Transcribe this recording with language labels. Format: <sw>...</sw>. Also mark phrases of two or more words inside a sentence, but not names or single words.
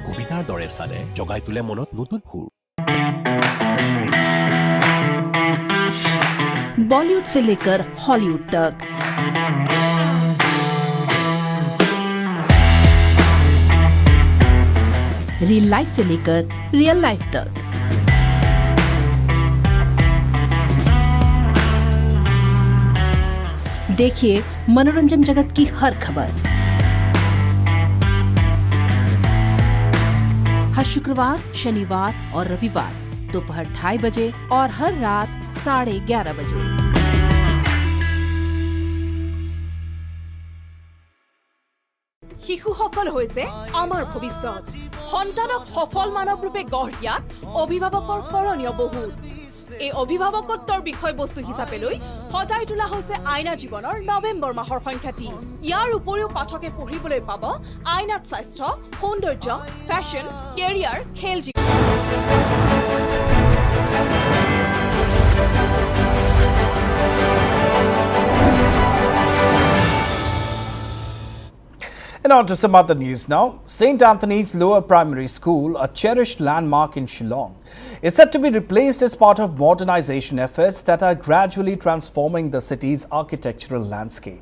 <as>কবিতাৰ দৰে চালে জগাই তোলে মনত নতুন সুৰ</as> <hi>बॉलीवुड से लेकर हॉलीवुड तक</hi> <en>real life</en> <hi>से लेकर</hi> <en>real life</en> <hi>तक देखिए मनोरंजन जगत की हर खबर हर शुक्रवार शनिवार और रविवार दोपहर 2:30 बजे और हर रात 11:30 बजे</hi> <as>শিশুসকল হৈছে আমাৰ ভৱিষ্যত সন্তানক সফল মানৱ ৰূপে গঢ় দিয়াত অভিভাৱকৰ কৰণীয় বহুত এই অভিভাৱকত্বৰ বিষয়বস্তু হিচাপে লৈ সজাই তোলা হৈছে আইনা জীৱনৰ নৱেম্বৰ মাহৰ সংখ্যাটি ইয়াৰ উপৰিও পাঠকে পঢ়িবলৈ পাব আইনাত স্বাস্থ্য সৌন্দৰ্য</as> <en>fashion career</en> <as>খেল</as> <en>And on to some other news now. St. Anthony's Lower Primary School, a cherished landmark in Shillong, is set to be replaced as part of modernization efforts that are gradually transforming the city's architectural landscape.</en>